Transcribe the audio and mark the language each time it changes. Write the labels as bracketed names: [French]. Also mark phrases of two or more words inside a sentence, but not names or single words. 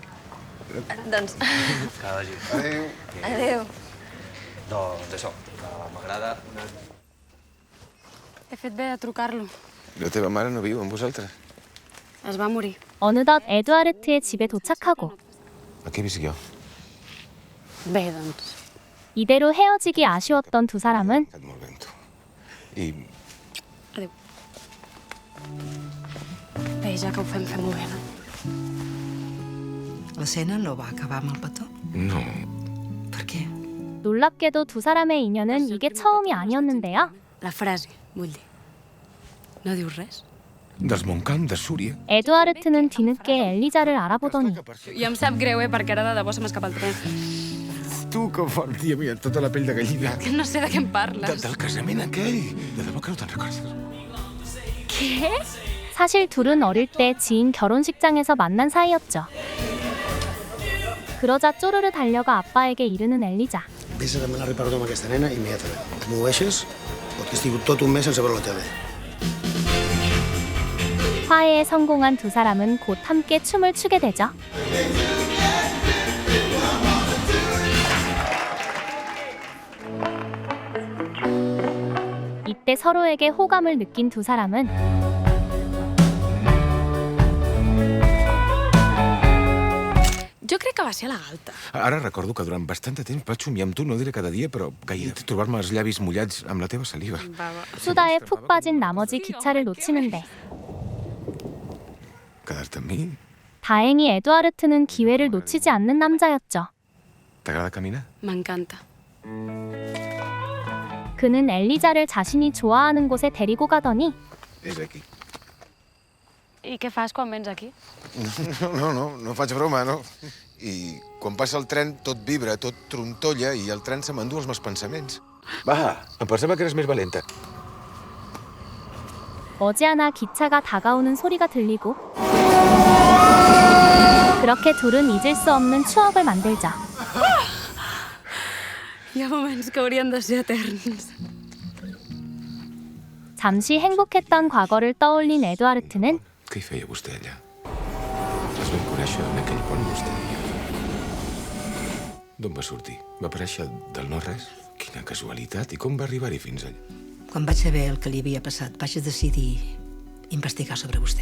[Catalan] Doncs... Que vagi. Adéu. Adéu. Doncs això, m'agrada... He fet bé de trucar-lo. La teva mare no viu amb vosaltres? Es va morir. [Korean] 어느덧 에드와르트의 집에 도착하고 [Catalan] Aquí visc jo. Bé, doncs. [Korean] 이대로 헤어지기 아쉬웠던 두 사람은 [Catalan] Et molt bé amb tu. I Adéu. Bé, ja que ho fem-ho bé, no? La cena no va acabar amb el petó? no... Per què? [Korean] 놀랍게도 두 사람의 인연은 이게 처음이 아니었는데요. [Catalan] La frase, vull dir. No dius res? Dels Montcalm, de Súria. [Korean] 에드와르트는 뒤늦게 엘리자를 알아보더니 [Catalan] I em sap greu, per cara de debò se m'escapa el tren. Tu, que fort, tia mia, tota la pell de gallina. No sé de què em parles. Del casament aquell. De debò que no te'n recordes. Què? [Korean] 사실 둘은 어릴 때 지인 결혼식장에서 만난 사이였죠. 그러자 쪼르르 달려가 아빠에게 이르는 엘리자. [Catalan] Vés a demanar perdó amb aquesta nena immediatament. M'ho deixes? Perquè he estat tot un mes sense veure la tele. [Korean] 화해에 성공한 두 사람은 곧 함께 춤을 추게 되죠. 이때 서로에게 호감을 느낀 두 사람은 [Catalan] Jo crec que va ser a la galta. Ara recordo que durant bastant de temps vaig somiar amb tu, no diré cada dia, però gaire. Trobar-me els llavis mullats amb la teva saliva. [Korean] 수다에 푹 빠진 나머지 기차를 놓치는데 [Catalan] Quedar-te amb mi? [Korean] 다행히 에드와르트는 기회를 놓치지 않는 남자였죠. [Catalan] T'agrada caminar? M'encanta. [Korean] 그는 엘리자를 자신이 좋아하는 곳에 데리고 가더니 [Catalan] És aquí. I què fas quan vens aquí? No faig broma, no. I quan passa el tren tot vibra, tot trontolla i el tren se m'endú els meus pensaments. Va, em pensava que eres més valenta. [Korean] 머지않아 기차가 다가오는 소리가 들리고 그렇게 둘은 잊을 수 없는 추억을 만들죠. [Catalan] Hi ha moments que haurien de ser eterns. [Korean] 잠시 행복했던 과거를 떠올린 에드와르트는 [Catalan] Què hi feia vostè allà? aparèixer en aquell pont vostè i jo? D'on va sortir? Va aparèixer del no-res? Quina casualitat. I com va arribar-hi fins allà? Quan vaig saber el que li havia passat, vaig decidir investigar sobre vostè.